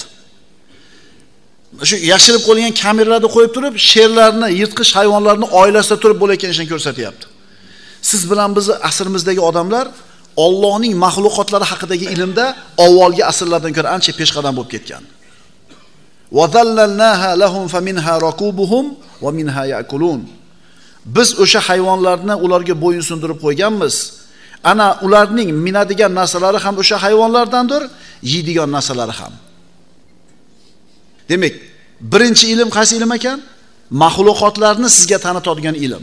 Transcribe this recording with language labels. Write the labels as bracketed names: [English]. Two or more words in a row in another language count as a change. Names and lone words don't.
[Uzbek] Shu yashirib qo'yilgan kameralarda qo'yib turib, sherlarni, yirtqich hayvonlarni oilasida turib bo'layotgan ishini ko'rsatyapti. Siz bilan bizni asrimizdagi odamlar Allohning mahluqotlari haqidagi ilmda avvalgi asrlardan ko'ra ancha peshqadam bo'lib ketgan. [Arabic] Wa dhallalnaha lahum faminha rakubuhum wa minha ya'kulun. [Uzbek] Biz o'sha hayvonlarni ularga bo'yin sundirib qo'yganmiz. Ana ularning minadigan narsalari ham o'sha hayvonlardandir, yeydigan narsalari ham. Demak, birinchi ilm qaysi ilm ekan? Mahluqotlarni sizga tanitadigan ilm.